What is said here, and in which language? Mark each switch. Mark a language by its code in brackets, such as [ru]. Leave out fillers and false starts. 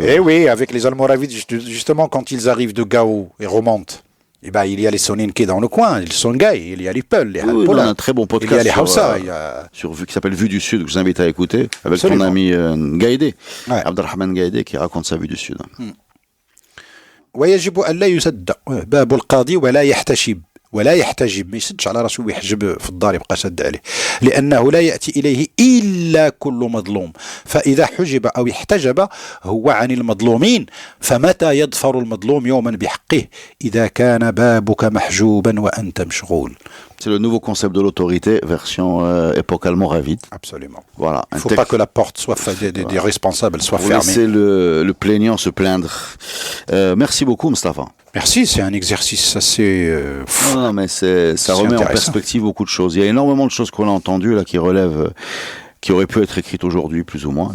[fr] Eh oui, avec les Almoravides, justement, quand ils arrivent de Gao et remontent. Eh ben, il y a les Soninké dans le coin, les Songhai, il y a les Peuls, les Halpola. On a un très bon podcast il y a les Hausa, qui s'appelle Vue du Sud, que je vous invite à écouter, avec ton ami Gaïdé, Abdelrahman Gaïdé, qui raconte sa Vue du Sud. [ar] ويجب ألا يسد باب القاضي ولا يحتشب ولا يحتجب ما يسدش على راسه ويحجب في الدار يبقى شد عليه لأنه لا يأتي إليه إلا كل مظلوم فإذا حجب أو احتجب هو عن المظلومين فمتى يظفر المظلوم يوما بحقه إذا كان بابك محجوبا وأنت مشغول. [fr] C'est le nouveau concept de l'autorité, version époque almoravide. Absolument. Voilà. Il ne faut pas que la porte soit des responsables soit fermée. Laisser le plaignant se plaindre. Merci beaucoup, Mustapha. Merci, c'est un exercice assez... Non, mais ça remet en perspective beaucoup de choses. Il y a énormément de choses qu'on a entendues là qui relèvent, qui auraient pu être écrites aujourd'hui, plus ou moins.